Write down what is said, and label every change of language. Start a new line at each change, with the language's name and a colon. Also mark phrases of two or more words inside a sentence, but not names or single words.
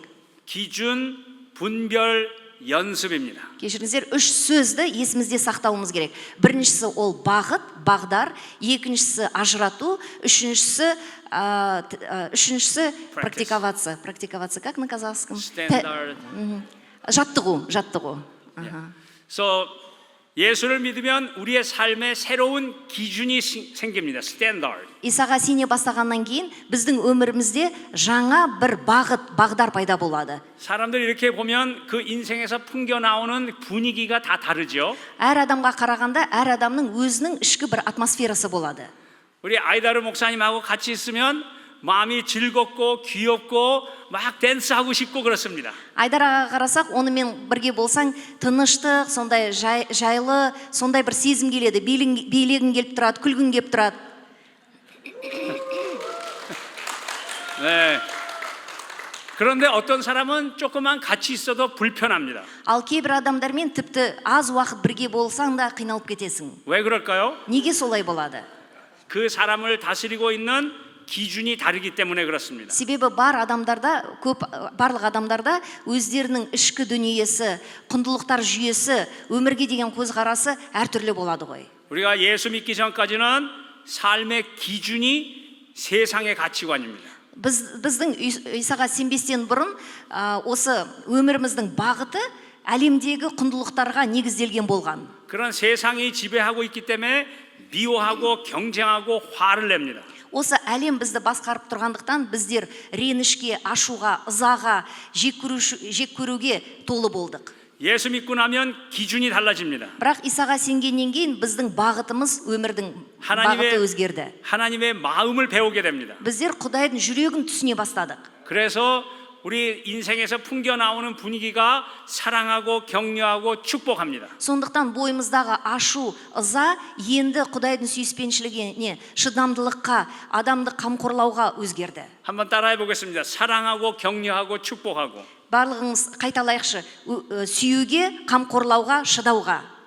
Korean: 기준, 분별, 연습입니다.
Kazakh: Кешіріңіздер, үш сөзді есімізде сақтауымыз керек. Біріншісі ол бағыт, бағдар, екіншісі ажырату, үшіншісі практиковаться.
Russian: Практиковаться, как на казахском?
English: Standard.
Kazakh: жаттығу.
Korean: So 예수를 믿으면 우리의 삶에 새로운 기준이 생깁니다.
English: Standard.
Kazakh: Исаға сене бастағаннан кейін біздің өмірімізде жаңа бір бағыт, бағдар пайда болады.
Korean: 사람들 이렇게 보면 그 인생에서 풍겨 나오는 분위기가 다 다르죠.
Kazakh: Әр адамға қарағанда әр адамның өзінің ішкі бір атмосферасы болады.
Korean: 우리 아이다르 목사님하고 같이 있으면 마음이 즐겁고 귀엽고 막 댄스하고 싶고 그렇습니다.
Kazakh: Айдар аға қарасақ, онымен бірге болсаң, тыныштық, сондай жайлы, сондай бір сезім келеді, билегің келіп тұрады, күлгің келіп тұрады.
Korean: 네. 그런데 어떤 사람은 조금만 같이 있어도 불편합니다.
Kazakh: Ал кейбір адамдармен тіпті аз уақыт бірге болсаң да қиналып кетесің.
Korean: 왜 그럴까요?
Kazakh: Неге солай болады?
Korean: 그 사람을 다스리고 있는 기준이 다르기 때문에 그렇습니다.
Kazakh: Себебі барлық адамдарда өздерінің ішкі дүниесі, құндылықтар жүйесі, өмірге деген көзқарасы әртүрлі болады ғой.
Korean: 우리가 예수 믿기 전까지는 삶의 기준이 세상의 가치관입니다.
Kazakh: біздің Исаға сенбестен бұрын осы өміріміздің бағыты әлемдегі құндылықтарға негізделген болған.
Korean: 그런 세상이 지배하고 있기 때문에 미워하고 경쟁하고 화를 냅니다.
Kazakh: Осы әлем бізді басқарып тұрғандықтан біздер ренішке, ашуға, ызаға, жек көруге толы болдық.
Korean: 예수 믿고 나면 기준이 달라집니다.
Kazakh: Бірақ Исаға сенгеннен кейін біздің бағытымыз, өмірдің бағыты өзгерді.
Korean: 하나님의 마음을 배우게 됩니다.
Kazakh: біздер Құдайдың жүрегін түсіне бастадық.
Korean: 그래서 우리 인생에서 풍겨 나오는 분위기가 사랑하고 격려하고 축복합니다.
Kazakh: Сондықтан бойымыздағы ашу, ыза енді Құдайдың сүйіспеншілігіне, шыдамдылыққа, адамды қамқорлауға өзгерді.
Korean: 한번 따라해 보겠습니다. 사랑하고 격려하고 축복하고.
Kazakh: Барлығыңыз қайталайықшы. Сүюге, қамқорлауға, шыдауға.